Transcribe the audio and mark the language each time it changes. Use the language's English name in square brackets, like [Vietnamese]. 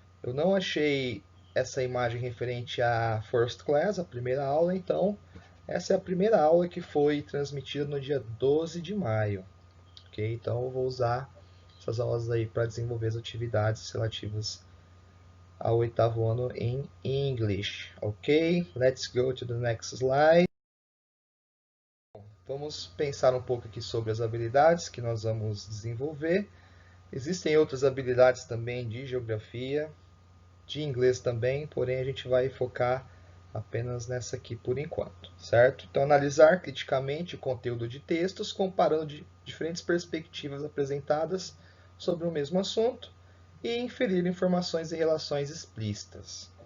[Portuguese] Eu não achei essa imagem referente à First Class, a primeira aula, então essa é a primeira aula que foi transmitida no dia 12 de maio. Ok? Então eu vou usar essas aulas aí para desenvolver as atividades relativas ao oitavo ano em English. Ok? [English] Let's go to the next slide. [Portuguese] Vamos pensar um pouco aqui sobre as habilidades que nós vamos desenvolver. Existem outras habilidades também de geografia, de inglês também, porém a gente vai focar apenas nessa aqui por enquanto, certo? Então, analisar criticamente o conteúdo de textos, comparando diferentes perspectivas apresentadas sobre o mesmo assunto e inferir informações e relações explícitas.